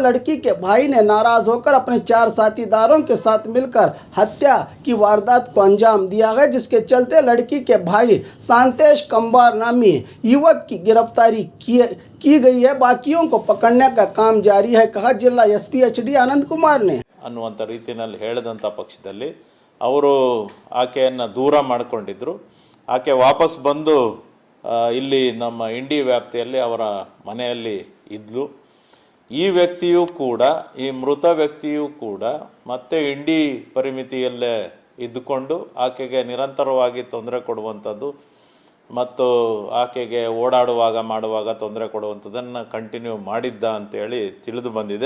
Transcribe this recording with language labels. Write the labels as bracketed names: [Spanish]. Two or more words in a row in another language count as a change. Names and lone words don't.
[Hindi] लड़की के भाई ने नाराज होकर अपने 4 साथीदारों के साथ मिलकर हत्या की वारदात को अंजाम दिया है, जिसके चलते लड़की के भाई शांतेश कंबार नामी युवक की गिरफ्तारी की गई है। बाकियों को पकड़ने का काम जारी है, कहा जिला एसपी HD आनंद कुमार ने। [Kannada] ಅನ್ನುವಂಥ ರೀತಿಯಲ್ಲಿ ಹೇಳಿದಂಥ ಪಕ್ಷದಲ್ಲಿ ಅವರು ಆಕೆಯನ್ನು ದೂರ ಮಾಡಿಕೊಂಡಿದ್ದರು. ಆಕೆ ವಾಪಸ್ ಬಂದು ಇಲ್ಲಿ ನಮ್ಮ ಇಂಡಿ ವ್ಯಾಪ್ತಿಯಲ್ಲಿ ಅವರ ಮನೆಯಲ್ಲಿ ಇದ್ಲು. ಈ ವ್ಯಕ್ತಿಯೂ ಕೂಡ, ಈ ಮೃತ ವ್ಯಕ್ತಿಯೂ ಕೂಡ ಮತ್ತೆ ಇಂಡಿ ಪರಿಮಿತಿಯಲ್ಲೇ ಇದ್ದುಕೊಂಡು ಆಕೆಗೆ ನಿರಂತರವಾಗಿ ತೊಂದರೆ ಕೊಡುವಂಥದ್ದು ಮತ್ತು ಆಕೆಗೆ ಓಡಾಡುವಾಗ ಮಾಡುವಾಗ ತೊಂದರೆ ಕೊಡುವಂಥದ್ದನ್ನು ಕಂಟಿನ್ಯೂ ಮಾಡಿದ್ದ ಅಂತೇಳಿ ತಿಳಿದು ಬಂದಿದೆ.